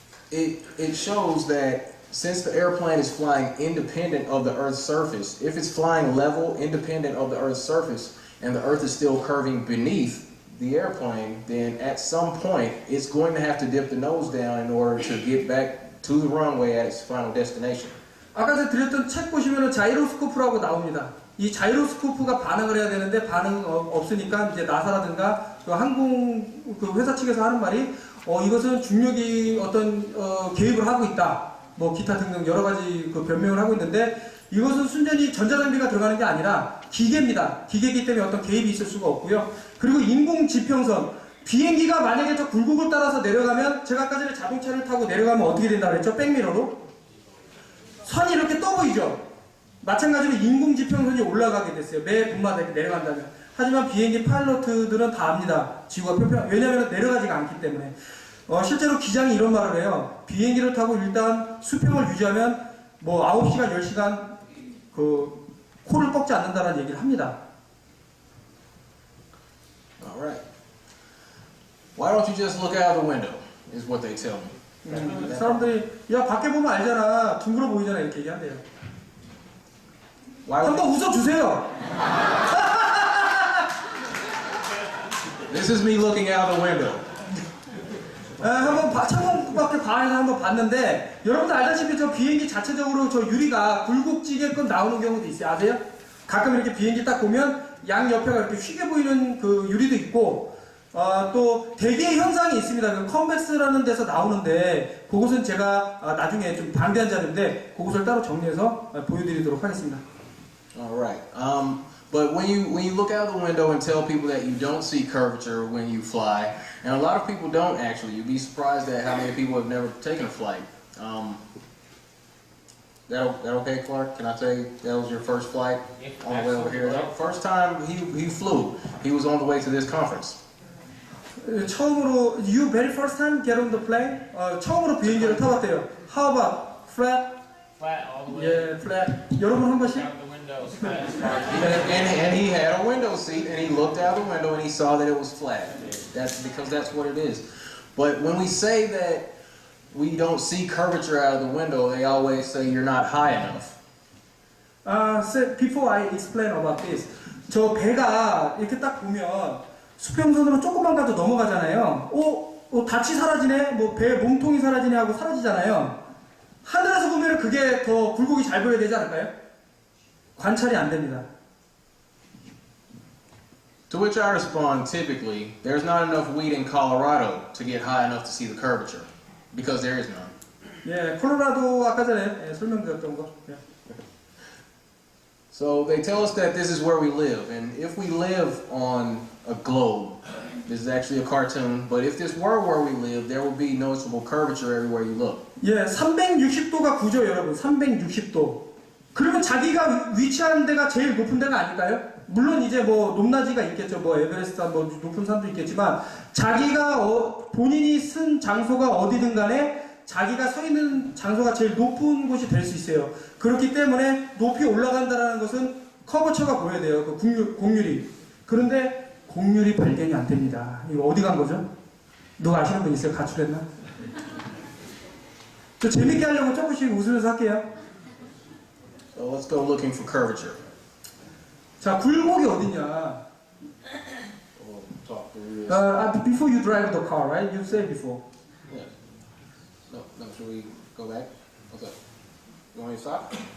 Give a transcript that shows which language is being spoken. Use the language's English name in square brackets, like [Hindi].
[English] it shows that since the airplane is flying independent of the Earth's surface, if it's flying level, independent of the Earth's surface, and the Earth is still curving beneath the airplane, then at some point it's going to have to dip the nose down in order to get back to the runway at its final destination. [Korean] 아까 제가 드렸던 책 보시면은 자이로스코프라고 나옵니다. 이 자이로스코프가 반응을 해야 되는데 반응 없으니까 이제 나사라든가 그 항공 그 회사 측에서 하는 말이 이것은 중력이 어떤 개입을 하고 있다. 뭐 기타 등등 여러 가지 그 변명을 하고 있는데 이것은 순전히 전자장비가 들어가는 게 아니라 기계입니다. 기계이기 때문에 어떤 개입이 있을 수가 없고요. 그리고 인공 지평선 비행기가 만약에 저 굴곡을 따라서 내려가면 제가 아까 전에 자동차를 타고 내려가면 어떻게 된다 그랬죠? 백미러로 선이 이렇게 떠 보이죠? 마찬가지로 인공 지평선이 올라가게 됐어요. 매 분마다 이렇게 내려간다면. 하지만 비행기 파일럿들은 다 압니다. 지구가 평평 왜냐하면 내려가지가 않기 때문에. 실제로 기장이 이런 말을 해요. 비행기를 타고 일단 수평을 유지하면 뭐 9시간, 10시간 그 코를 꺾지 않는다는 얘기를 합니다. [English] Alright. Why don't you just look out the window, is what they tell me. [Korean] 사람들이 야 밖에 보면 알잖아. 둥그러 보이잖아. 이렇게 얘기한대요. 한번 웃어주세요. [English] This is me looking out the window. [Korean] 한번 창문밖에 바에서 한번 봤는데 여러분들 알다시피 저 비행기 자체적으로 저 유리가 굴곡지게끔 나오는 경우도 있어요. 아세요? 가끔 이렇게 비행기 딱 보면 양 옆에가 이렇게 휘게 보이는 그 유리도 있고 또 대기의 현상이 있습니다. 그 컨벡스라는 데서 나오는데 그것은 제가 나중에 좀 방대한 자료인데 그것을 따로 정리해서 보여드리도록 하겠습니다. [English] Alright. But when you look out the window and tell people that you don't see curvature when you fly, and a lot of people don't actually, you'd be surprised at how many people have never taken a flight. That okay, Clark? Can I say that was your first flight on the way over here? That first time he flew, he was on the way to this conference. [Korean] 처음으로 [English] you very first time get on the plane? [Korean] 처음으로 비행기를 타봤대요. [English] How about flat? Flat all the way. Yeah, flat. [Korean] 여러분 한 번씩. [English] Out the window, flat as far as And he had a window seat, and he looked out the window and he saw that it was flat. That's because that's what it is. But when we say that we don't see curvature out of the window, they always say you're not high enough. So before I explain about this, [Korean] 저 배가 이렇게 딱 보면 수평선으로 조금만 가도 넘어가잖아요. 닻이 사라지네, 뭐 배 몸통이 사라지네 하고 사라지잖아요. 하늘에서 보면 그게 더 굴곡이 잘 보여야 되지 않을까요? 관찰이 안 됩니다. [English] To which I respond, typically, there's not enough wheat in Colorado to get high enough to see the curvature, because there is none. [Korean] 예, 콜로라도 아까 전에 설명드렸던 거. 예. [English] So they tell us that this is where we live, and if we live on a globe, this is actually a cartoon, but if this were where we live, there would be noticeable curvature everywhere you look. [Korean] 예, 360도가 구죠, 여러분. 360도. 그러면 자기가 위치한 데가 제일 높은 데가 아닐까요? 물론 이제 뭐 높낮이가 있겠죠. 뭐 에베레스트 뭐 높은 산도 있겠지만 자기가 본인이 쓴 장소가 어디든 간에 자기가 서 있는 장소가 제일 높은 곳이 될 수 있어요. 그렇기 때문에 높이 올라간다는 것은 커버처가 보여야 돼요. 그 곡률이. 그런데 곡률이 발견이 안 됩니다. 이거 어디 간 거죠? 누가 아시는 분 있어요? 가출했나? 저 재밌게 하려고 조금씩 웃으면서 할게요. [English] So let's go looking for curvature. [Korean] 자, 굴곡이 어디냐? [English] We'll talk through this. Before you drive the car, right? You said before. Yeah. No, should we go back? What's up? You want me to stop?